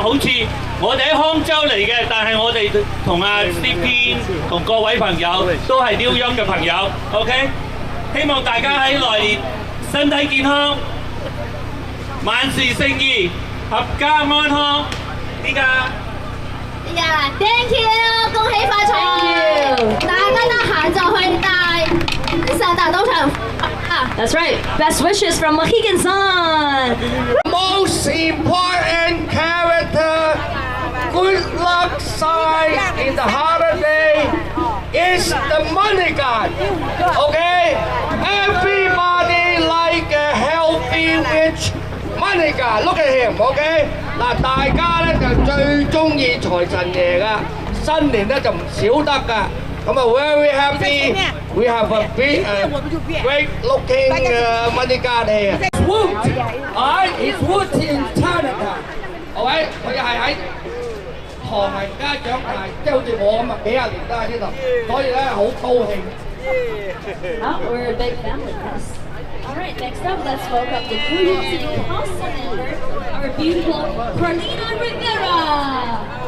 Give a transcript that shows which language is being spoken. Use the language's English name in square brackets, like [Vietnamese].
[Cantonese] 好似我哋喺康州嚟嘅，但係我哋同阿 CP 同各位朋友都係 New York 嘅朋友 ，OK？希望大家喺來年身體健康，萬事勝意，合家安康。呢個。呀 ， [English] Thank you， [Cantonese] 恭喜發財！大家得閒就去帶上大賭場。 [English] That's right. Best wishes from Mohegan Sun. Most important character, good luck sign in the holiday is the money god. Okay? Everybody like a healthy, rich money god. Look at him, okay? [Cantonese] 嗱，大家咧就最中意財神爺噶，新年咧就唔少得噶。咁啊 [English] ，very happy. We have a big, great looking money god here. Wood, alright, it's wood in Chinatown. Alright, [Cantonese] 佢係喺唐人街長大，即係好似我咁啊，幾廿年都喺呢度，所以咧好高興。 [English] Oh, we're a big family, yes. All right, next up, let's welcome the New City Council member, our beautiful Carlina Rivera.